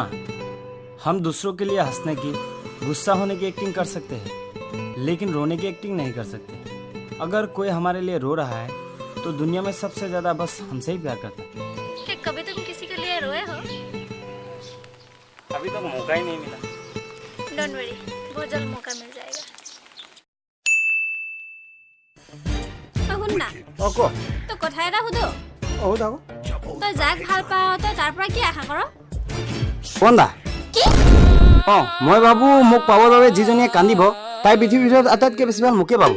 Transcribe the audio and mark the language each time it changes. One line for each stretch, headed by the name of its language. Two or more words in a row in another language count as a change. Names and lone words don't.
Hindi: हम दूसरों के लिए हंसने की गुस्सा होने की एक्टिंग कर सकते हैं लेकिन रोने की एक्टिंग नहीं कर सकते। अगर कोई हमारे लिए रो रहा है तो दुनिया में सबसे ज्यादा बस हमसे ही प्यार करता है। क्या कभी तुम किसी के लिए रोए हो अभी तक मौका ही नहीं मिला।
English: don't worry
Hindi: बहुत जल्द मौका मिल जाएगा
Assamese: শুন না অ ক তো কথা এটা সুধো অ দাও তই যাক ভাল পাও তই তাৰ পৰা কি আশা কৰ কোন দা কি অ মই ভাবো মোক পাবৰ বাবে যিজনীয়ে কান্দিব তাই পৃথিৱীৰ ভিতৰত আটাইতকৈ বেছি ভাল মোকে পাব।